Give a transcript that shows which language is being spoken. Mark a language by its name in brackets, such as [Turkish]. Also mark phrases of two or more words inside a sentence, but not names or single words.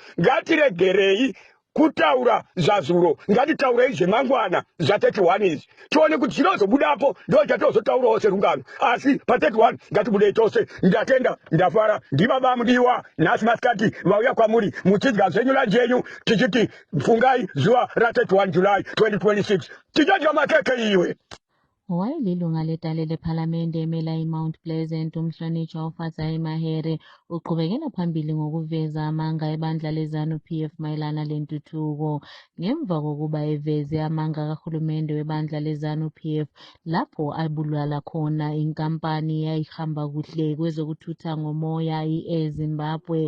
[Shona] Ngatiregerei kutaura zvazuro, ngatitaurei zvemangwana zva31 izvi, tione kuti chinozobudapo ndo chatinozotaurawo serungano. Asi pa31 ngatibudei tose. Ndatenda, ndafara, ndibaba mudiwa. Nhasi masikati vauya kwamuri muchidya zvenyu lanjenyu, tichiti fungai zuva ra31 July 2026 tichadya makeke iwe. [North Ndebele] Wayelilunga ledale lephalamende emela iMount Pleasant umhlonitshwa uFatsai Mahere uqhubekela phambili ngokuveza amanga ebandla leZANU-PF mayelana lentuthuko ngemva kokuba eveze amanga kahulumende webandla leZANU-PF lapho abulala khona inkampani eyayihamba kuhle kwezokuthutha ngomoya i-Air Zimbabwe.